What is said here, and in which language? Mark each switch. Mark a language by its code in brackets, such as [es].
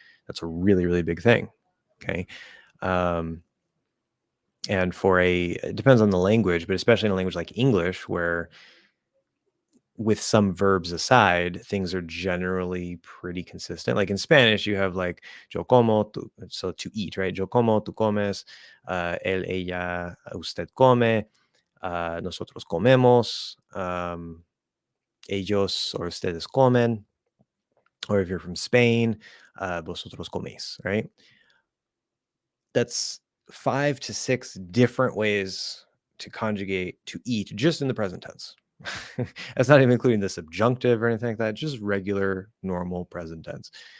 [en] That's a really, really big thing. Okay. And it depends on the language, but especially in a language like English, where with some verbs aside, things are generally pretty consistent. Like in Spanish, you have like [es] yo como, [en] so to eat, right? [es] Yo como, tú comes, él, ella, usted come, nosotros comemos, ellos [en] or [es] ustedes comen. [en] Or if you're from Spain, [es] vosotros coméis, [en] right? That's 5 to 6 different ways to conjugate to eat just in the present tense. That's not even including the subjunctive or anything like that, just regular, normal present tense.